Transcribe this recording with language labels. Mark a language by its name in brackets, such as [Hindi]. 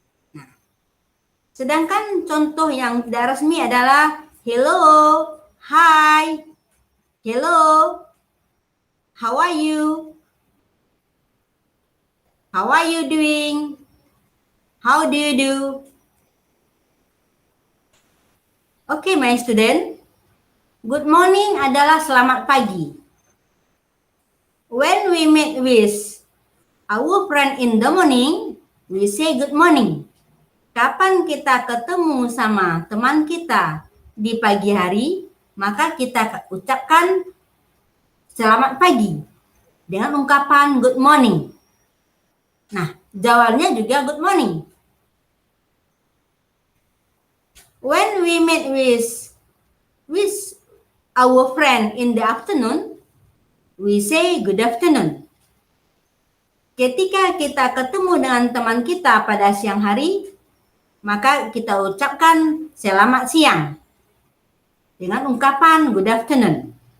[Indonesian] Nah, sedangkan contoh yang tidak resmi adalah [English] hello, hi, hello, how are you? How are you doing? How do you do? Okay, my student. Good morning [Indonesian] adalah selamat pagi. [English] When we meet with our friend in the morning, we say good morning. [Indonesian] Kapan kita ketemu sama teman kita di pagi hari, maka kita ucapkan selamat pagi dengan ungkapan [English] good morning. [Indonesian] Nah, jawabannya juga [English] good morning. When we meet with our friend in the afternoon, we say good afternoon. [Indonesian] Ketika kita ketemu dengan teman kita pada siang hari, maka kita ucapkan selamat siang dengan ungkapan [English] good afternoon.